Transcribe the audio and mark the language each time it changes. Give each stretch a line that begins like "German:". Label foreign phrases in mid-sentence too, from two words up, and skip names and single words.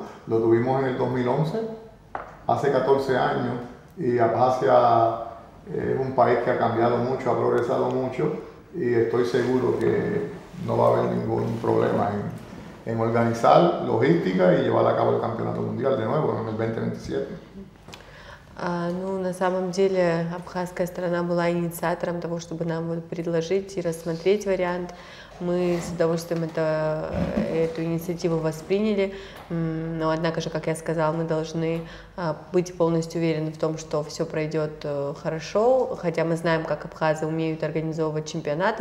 Spanish: Lo tuvimos en el 2011, hace 14 años, y Abjasia es un país que ha cambiado mucho, ha progresado mucho, y estoy seguro que no va a haber ningún problema en organizar logística y llevar a cabo el campeonato mundial de nuevo en el 2027.
Russian: На самом деле абхазская сторона была инициатором того, чтобы нам предложить и рассмотреть вариант. Мы с удовольствием эту инициативу восприняли, но однако же, как я сказала, мы должны быть полностью уверены в том, что все пройдет хорошо, хотя мы знаем, как абхазы умеют организовывать чемпионаты.